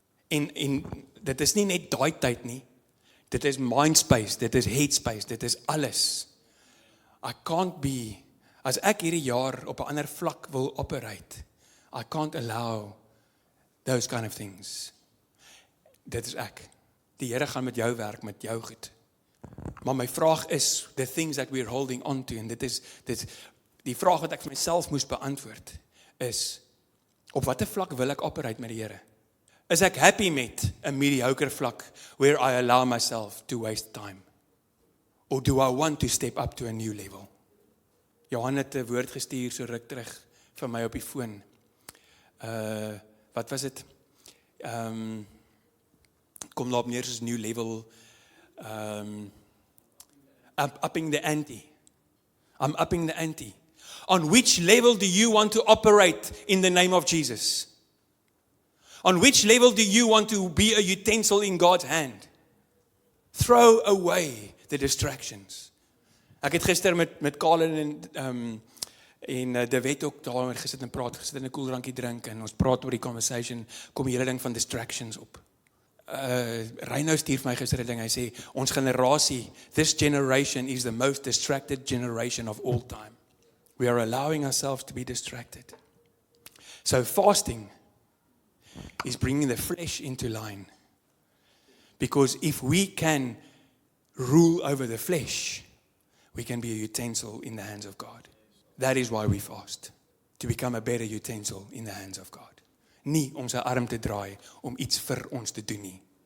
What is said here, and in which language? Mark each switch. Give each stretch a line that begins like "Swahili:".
Afrikaans: En dit is nie net daai tyd nie. Dit is mind space, dit is head space, dit is alles.
English: I can't be,
Afrikaans: as ek hierdie jaar op 'n ander vlak wil operate,
English: I can't allow those kind of things.
Afrikaans: Dit is ek. Die Here gaan met jou werk, met jou goed. Maar my vraag is,
English: the things that we're holding on to,
Afrikaans: en dit is die vraag wat ek vir myself moes beantwoord, is, op watter vlak wil ek operate met die Here? Is ek happy met 'n mediocre vlak,
English: where I allow myself to waste time? Or do I want to step up to a new level?
Afrikaans: Johan het 'n woord gestuur so ruk terug vir my op die foon. Wat was dit? Kom daar op neer soos
English: new level, upping the ante. I'm upping the ante. On which level do you want to operate in the name of Jesus? On which level do you want to be a utensil in God's hand? Throw away the distractions.
Afrikaans: Ek het gister met Colin en De Wet ook daar gesit en praat, gesit en 'n koeldrankie drink en ons praat oor die conversation, kom die hele ding van distractions op.
English: Reino
Afrikaans: stuur vir my gister 'n ding, hy sê, ons generasie,
English: this generation is the most distracted generation of all time. We are allowing ourselves to be distracted. So fasting is bringing the flesh into line. Because if we can rule over the flesh, we can be a utensil in the hands of God. That is why we fast. To become a better utensil in the hands of God.
Afrikaans: Nie om sy arm te draai om iets vir ons te doen nie.